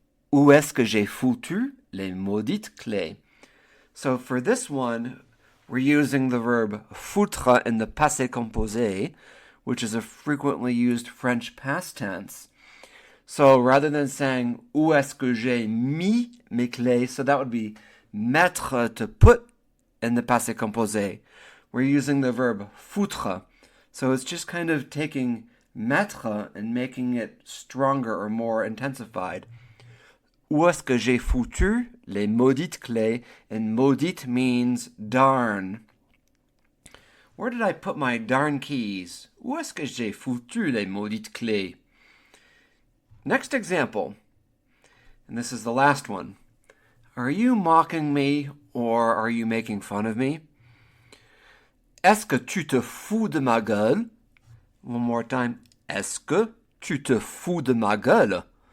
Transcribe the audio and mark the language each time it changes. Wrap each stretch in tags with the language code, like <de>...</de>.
<fr>Où est-ce que j'ai foutu les maudites clés?</fr> <en>So for this one, we're using the verb foutre in the passé composé, which is a frequently used French past tense. So rather than saying</en> <fr>où est-ce que j'ai mis mes clés,</fr> <en>so that would be mettre, to put in the passé composé. We're using the verb foutre. So it's just kind of taking mettre and making it stronger or more intensified.</en> <fr>Où est-ce que j'ai foutu les maudites clés?</fr> <en>And maudite means darn. Where did I put my darn keys?</en> <fr>Où est-ce que j'ai foutu les maudites clés?</fr> <en>Next example, and this is the last one. Are you mocking me or are you making fun of me?</en> <fr>Est-ce que tu te fous de ma gueule?</fr> <en>One more time.</en> <fr>Est-ce que tu te fous de ma gueule?</fr>